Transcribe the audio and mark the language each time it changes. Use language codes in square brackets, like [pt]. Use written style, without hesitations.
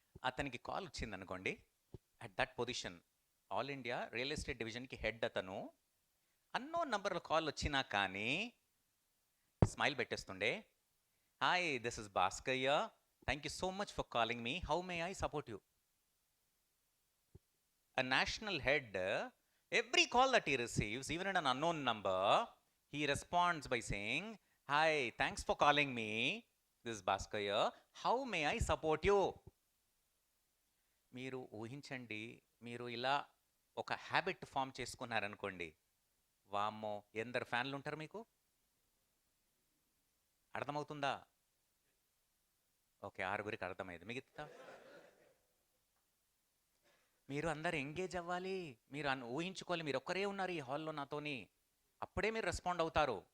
[te] అతనికి కాల్ వచ్చింది అనుకోండి, [en] at that position [te] all India real estate డివిజన్కి హెడ్ అతను. అన్నోన్ నంబర్లో కాల్ వచ్చినా కానీ smile పెట్టేస్తుండే. [en] Hi, this is Bhaskayya, thank you so much for calling me, how may I support you? A national head, every call that he receives, even in an unknown number, he responds by saying, hi, thanks for calling me, this is Bhaskaya, how may I support you? [te] మీరు ఊహించండి, మీరు ఇలా ఒక habit form చేసుకున్నారనుకోండి, వామ్మో ఎందరు ఫ్యాన్లు ఉంటారు మీకు? అర్థమవుతుందా? ఓకే, 6గురికి అర్థమైంది. మిగతా మీరు అందరు ఎంగేజ్ అవ్వాలి, మీరు ఊహించుకోవాలి, మీరు ఒక్కరే ఉన్నారు ఈ హాల్లో నాతోని, అప్పుడే మీరు రెస్పాండ్ అవుతారు.